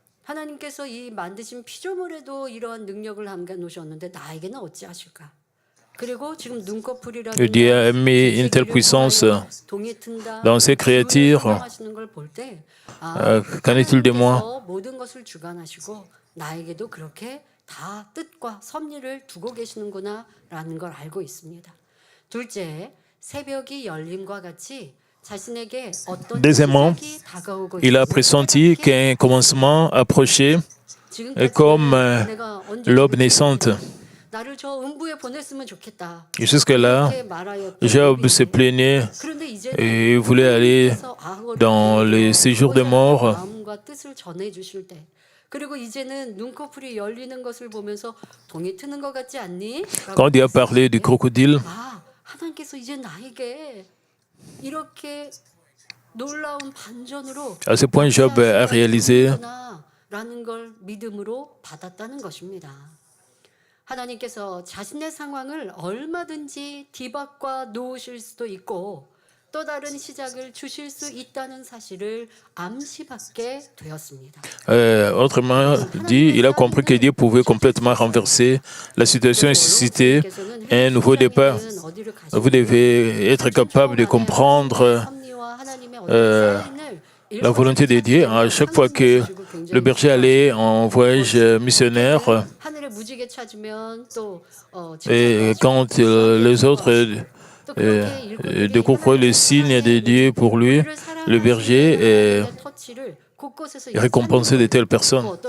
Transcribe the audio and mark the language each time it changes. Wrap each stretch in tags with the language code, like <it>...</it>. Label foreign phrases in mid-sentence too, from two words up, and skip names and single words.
<ko>하나님께서 이 만드신 피조물에도 이러한 능력을 함께 놓으셨는데 나에게는 어찌하실까? 그리고 지금 눈꺼풀이라든가</ko> <fr>Dieu a mis une telle puissance</fr> <ko>동이 튼다,</ko> <fr>dans ses créatures.</fr> <ko>하시는 걸 볼 때</ko> <fr>Qu'en est-il de moi?</fr> <ko>하나님께서 모든 것을 주관하시고 나에게도 그렇게 다 뜻과 섭리를 두고 계시는구나라는 걸 알고 있습니다. 둘째, 새벽이 열림과 같이 자신에게 어떤</ko> <fr>Deuxièmement,</fr> <ko>시작이 다가오고</ko> <fr>il a</fr> <ko>있음을</ko> <fr>pressenti qu'un commencement approchait</fr> <ko>지금까지</ko> <fr>comme</fr> <ko>내가 언제</ko> <fr>l'aube naissante.</fr> <ko>나를 저 음부에 보냈으면 좋겠다.</ko> <fr>Et jusque-là,</fr> <ko>이렇게 말하였던</ko> <fr>Job</fr> <ko>법이</ko> <fr>se plaignait</fr> <ko>그런데 이제는</ko> <fr>et voulait aller</fr> <ko>하나님께서 악어를</ko> <fr>dans les séjours de mort.</fr> <ko>마음과 뜻을 전해 주실 때 그리고 이제는 눈꺼풀이 열리는 것을 보면서 동이 트는 것 같지 않니?</ko> <fr>Quand Dieu a parlé du crocodile,</fr> <ko>하나님께서 이제 나에게 이렇게 놀라운 반전으로</ko> <fr>à ce point, Job a réalisé</fr> <ko>라는 걸 믿음으로 받았다는 것입니다. 하나님께서 자신의 상황을 얼마든지 뒤바꿔 놓으실 수도 있고 또 다른 시작을 주실 수 있다는 사실을 암시받게 되었습니다.</ko> <fr>Autrement dit, il a compris que Dieu pouvait complètement renverser la situation et susciter un nouveau départ. Vous devez être capable de comprendre la volonté de Dieu. À chaque fois que le berger allait en voyage missionnaire, et quand les autres découvrent le signe de Dieu pour lui, le berger récompensait de telles personnes.</fr>